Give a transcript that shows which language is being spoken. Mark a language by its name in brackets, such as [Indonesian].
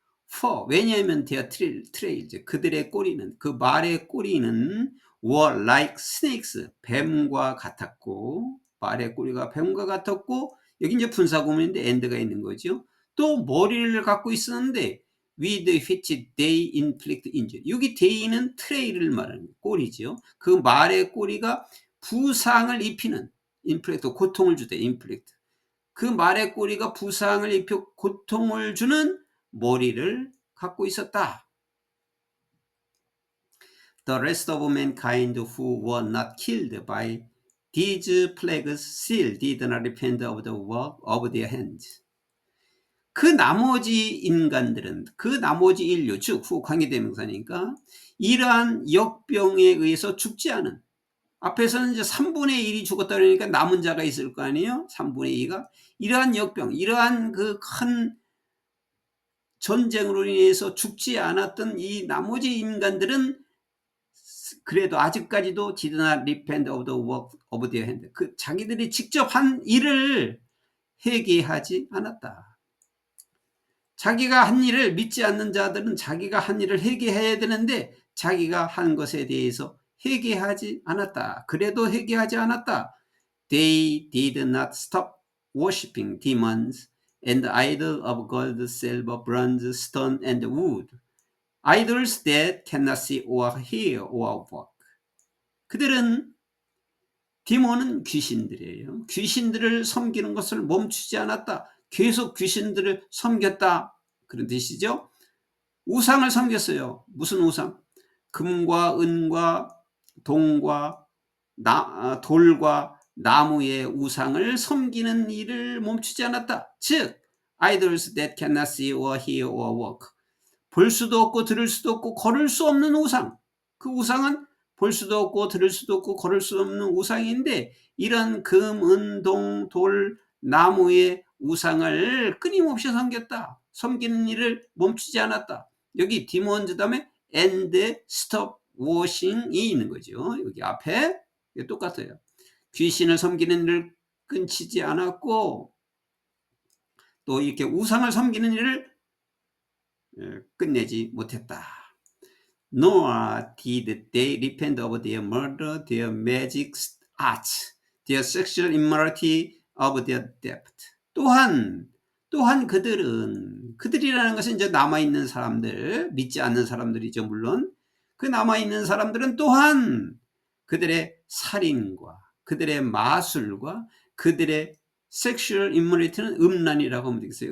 [Korean] For, 왜냐하면 [English] their trails, [Korean] 그들의 꼬리는, 그 말의 꼬리는 [English] were like snakes, [Korean] 뱀과 같았고, 말의 꼬리가 뱀과 같았고, 여기 이제 분사구문인데 end가 있는 거죠. 또 머리를 갖고 있었는데 [English] with which they inflict injury. [Korean] 여기 they는 트레이를 말하는 꼬리죠. 그 말의 꼬리가 부상을 입히는, inflict, 고통을 주다, inflict. 그 말의 꼬리가 부상을 입혀 고통을 주는 머리를 갖고 있었다. [English] The rest of mankind who were not killed by these plagues still did not repent of the work of their hands. [Korean] 그 나머지 인간들은, 그 나머지 인류, 즉 후 관계대명사니까 이러한 역병에 의해서 죽지 않은, 앞에서는 이제 3분의 1이 죽었다 그러니까 남은 자가 있을 거 아니에요? 3분의 2가 이러한 역병, 이러한 그 큰 전쟁으로 인해서 죽지 않았던 이 나머지 인간들은 그래도 아직까지도 [English] did not repent of the work of their hand. [Korean] 그 자기들이 직접 한 일을 회개하지 않았다. 자기가 한 일을 믿지 않는 자들은 자기가 한 일을 회개해야 되는데 자기가 한 것에 대해서 회개하지 않았다. 그래도 회개하지 않았다. [English] They did not stop worshiping demons and idols of gold, silver, bronze, stone, and wood. Idols that cannot see or hear or walk. [Korean] 그들은 디몬은 귀신들이에요. 귀신들을 섬기는 것을 멈추지 않았다. 계속 귀신들을 섬겼다. 그런 뜻이죠. 우상을 섬겼어요. 무슨 우상? 금과 은과 동과 돌과 나무의 우상을 섬기는 일을 멈추지 않았다. [English] 즉, idols that cannot see or hear or walk. [Korean] 볼 수도 없고 들을 수도 없고 걸을 수 없는 우상. 그 우상은 볼 수도 없고 들을 수도 없고 걸을 수 없는 우상인데 이런 금, 은, 동, 돌, 나무의 우상을 끊임없이 섬겼다. 섬기는 일을 멈추지 않았다. 여기 디몬즈 다음에 [English] and stop washing [Korean] 이 있는 거죠. 여기 앞에 똑같아요. 귀신을 섬기는 일을 끊치지 않았고 또 이렇게 우상을 섬기는 일을 끝내지 못했다. [English] Nor did they repent of their murder, their magic arts, their sexual immorality, of their theft. [Korean] 또한 그들이라는 것은 이제 남아있는 사람들, 믿지 않는 사람들이죠, 물론. 그 남아있는 사람들은 또한 그들의 살인과 그들의 마술과 그들의 sexual immorality는 음란이라고 하면 되겠어요.